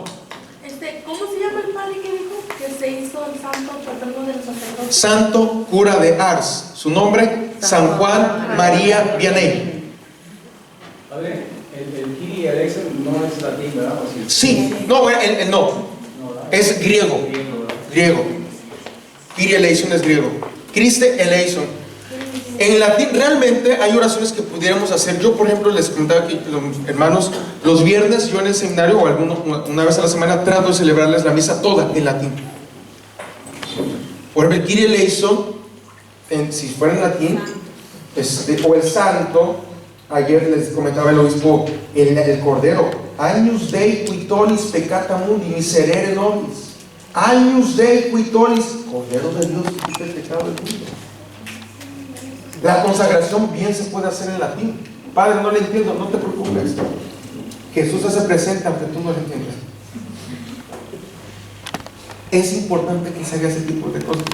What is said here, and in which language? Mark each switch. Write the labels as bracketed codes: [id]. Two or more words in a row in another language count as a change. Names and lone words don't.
[es] ¿Cómo se llama el padre que dijo que se hizo el santo patrono de los sacerdotes? Santo cura de Ars, su nombre, San Juan María Vianney. Padre, el [el] Kyrie eleison [es] no es latín, ¿verdad? Sí, no, es griego. [el] Kyrie eleison [es] es griego. [el] Christe eleison. [es] En latín realmente hay oraciones que pudiéramos hacer. Yo, por ejemplo, les comentaba que los hermanos, los viernes yo en el seminario, o una vez a la semana, trato de celebrarles la misa toda en latín. Por ejemplo, el [el] Kyrie eleison, [es] si fuera en latín, o el santo, ayer les comentaba el obispo, el Cordero, [la] Agnus Dei qui tollis peccata mundi, miserere nobis. Agnus Dei qui tollis, [es] Cordero de Dios que quita el pecado del mundo. La consagración bien se puede hacer en latín. Padre, no le entiendo, no te preocupes. Jesús se presenta aunque tú no lo entiendas. Es importante que se haga ese tipo de cosas.